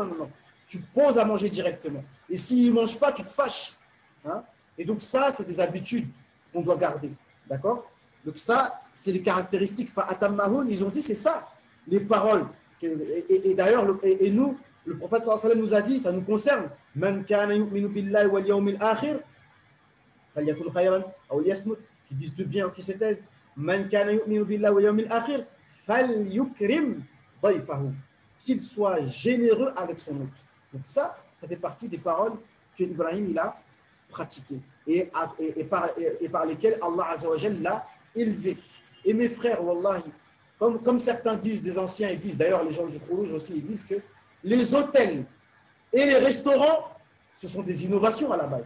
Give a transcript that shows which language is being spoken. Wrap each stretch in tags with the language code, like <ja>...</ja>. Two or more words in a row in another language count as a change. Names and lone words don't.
<fr>Tu poses à manger directement. Et s'ils ne mangent pas, tu te fâches. Hein? Et donc, ça, c'est des habitudes qu'on doit garder. D'accord? Donc, ça, c'est les caractéristiques. Ils ont dit, c'est ça, les paroles. Et d'ailleurs, et nous, le prophète</fr> <ar>صلى الله عليه وسلم</ar> <fr>nous a dit, ça nous concerne.</fr> <ar>من كان يؤمن بالله واليوم الآخر فليقل خيرا أو ليصمت.</ar> <fr>Qui disent de bien, qui se taisent.</fr> <ar>من كان يؤمن بالله واليوم الآخر فليكرم ضيفه.</ar> <fr>Qu'il soit généreux avec son hôte. Donc ça fait partie des paroles que Ibrahim il a pratiquées et par lesquelles</fr> <ar>الله عز وجل</ar> <fr>l'a élevé. Et mes frères, wallahi, comme certains disent, des anciens, ils disent, d'ailleurs les gens du Khourouj aussi, ils disent que les hôtels et les restaurants, ce sont des innovations à la base.</fr>